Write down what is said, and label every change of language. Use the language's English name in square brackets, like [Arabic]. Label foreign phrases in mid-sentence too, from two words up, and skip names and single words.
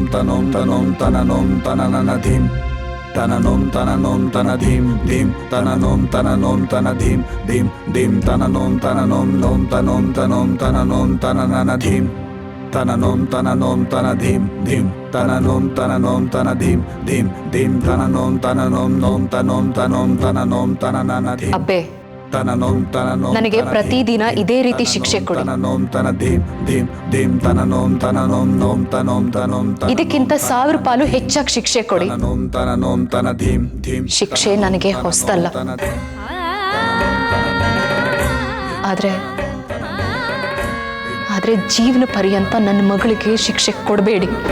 [Kannada] ತನೋಂ ತನೋಂ ತನನೋಂ ತನನನ ಧೀಂ ತನನೋಂ ತನನೋಂ ತನ ಧೀಂ ಧೀಂ ತನನೋಂ ತನನೋಂ ತನ ಧೀಂ ಧೀಂ ಧೀಂ ತನನೋಂ ತನನೋಂ ನೋಂ ತನೋಂ ತನೋಂ ತನನೋಂ ತನನನ ಧೀಂ ತನನೋಂ ತನನೋಂ ತನ ಧೀಂ ಧೀಂ ತನನೋಂ ತನನೋಂ ತನ ಧೀಂ ಧೀಂ ಧೀಂ ತನನೋಂ ತನನೋಂ ನೋಂ ತನೋಂ ತನೋಂ ತನನೋಂ ತನನನ ಧೀಂ. ಅಬ್ಬೆ, ತನನೋಂ ತನನೋಂ ನನಗೆ ಪ್ರತಿದಿನ ಇದೇ ರೀತಿ ಶಿಕ್ಷೆ ಕೊಡಿ. ತನನೋಂ ತನ ಧೀಂ ಧೀಂ ಧೀಂ ತನನೋಂ ತನನೋಂ ನೋಂ ತನೋಂ ತನೋಂ ತನ ಇದಕ್ಕಿಂತ 1000 ಪಾಲು ಹೆಚ್ಚಾಗಿ ಶಿಕ್ಷೆ ಕೊಡಿ. ತನನೋಂ ತನ ಧೀಂ ಧೀಂ ಶಿಕ್ಷೆ ನನಗೆ ಹೊಸದಲ್ಲ. ಆದ್ರೆ ಜೀವನ ಪರ್ಯಂತ ನನ್ನ ಮಗಳಿಗೆ ಶಿಕ್ಷೆ ಕೊಡಬೇಡಿ.